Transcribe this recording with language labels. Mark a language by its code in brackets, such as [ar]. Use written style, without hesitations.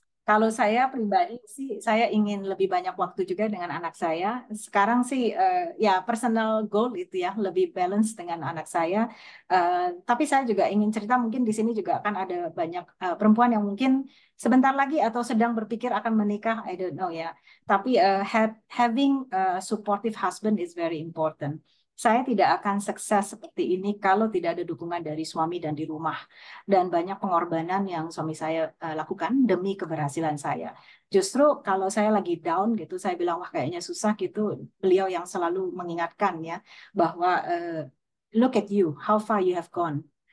[id] kalau saya pribadi sih, saya ingin lebih banyak waktu juga dengan anak saya. Sekarang sih, ya personal goal itu ya, lebih balance dengan anak saya. Tapi saya juga ingin cerita, mungkin di sini juga akan ada banyak perempuan yang mungkin sebentar lagi atau sedang berpikir akan menikah, [en] I don't know [id] ya. [en] Tapi having a supportive husband is very important. [id] Saya tidak akan sukses seperti ini kalau tidak ada dukungan dari suami dan di rumah. Dan banyak pengorbanan yang suami saya lakukan demi keberhasilan saya. Justru kalau saya lagi down gitu, saya bilang wah kayaknya susah gitu. Beliau yang selalu mengingatkan ya bahwa [en] look at you, how far you have gone.